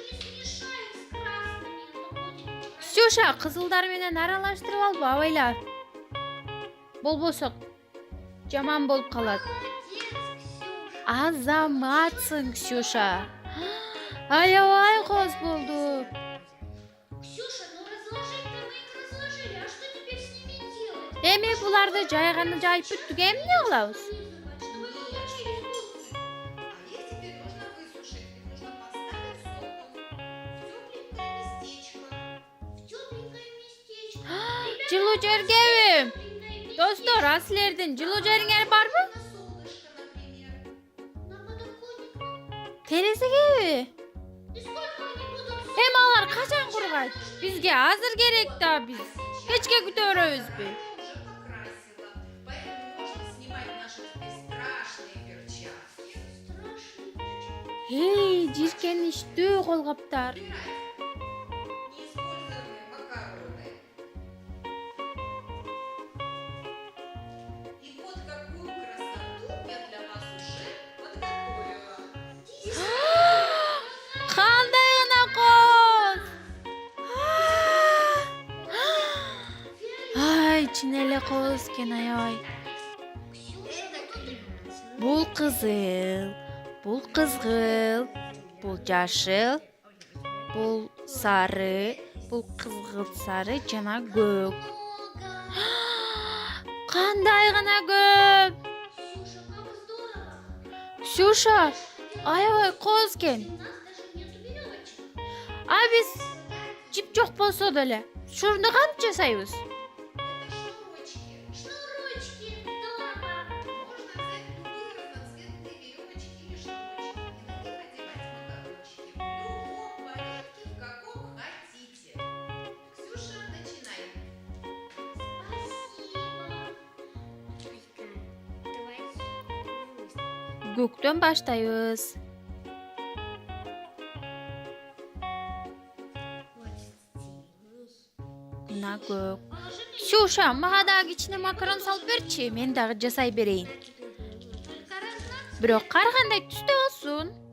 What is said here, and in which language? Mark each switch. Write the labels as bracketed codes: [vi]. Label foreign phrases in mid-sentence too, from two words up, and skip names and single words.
[ky] Ксюша, кызылдар менен аралаштырып албы, абайла. Болбосо жаман болуп калат. Азаматсың, Ксюша. Аябай коз болду. [ru] Ксюша, ну разложить-то мы их разложили, а что теперь с ними делать? [ky] Эми буларды жайганы жайып бүттүк, эмне кылабыз? [ru] Чтобы мы получили вкусные. А их теперь нужно высушить. Их нужно поставить в В тепленькое местечко. [ky] Жылуу жергеби? [ru] Тепленькое [ky] Достор, а силердин жылуу жериңер барбы? [ru] на солнышко, например. на подоконник. [ky] Терезегеби? [ru] И сколько они будут? [ky] Эми алар качан кургайт? Бизге азыр керек да, биз кечке күтө беребизби? [ru] Я уже покрасила. Поэтому можно снимать наши теперь страшные перчатки. Страшный. [ky] Эй, жиркеничтүү колгаптар. [ru] Убирать неиспользованные макароны. И вот какую красоту я для вас уже подготовила. [ky] Кандай гана коз! Ай, чын эле коз экен, аябай. Бул кызыл, бул кызгыл, бул жашыл, бул сары, бул кызгылт сары жана көк. Кандай гана көп! [ru] Ксюша, как здорово. [ky] Ксюша, аябай коз экен. [ru] У нас даже нету веревочек. [ky] А биз жип жок болсо деле, шуруну кантип жасайбыз? [ru] Это шнурочки. Шнурочки. Здорово. Можно взять любые разноцветные веревочки или шнурочки и на них одевать макарончики в любом порядке, в каком хотите. Ксюша, начинай. Спасибо. [ky] Көктөн баштайбыз. Мына көк. Ксюша, мага дагы кичине макарон салып берчи, мен дагы жасай берейин. [ru] Только разноцветные. [ky] Бирок кандай түстө болсун.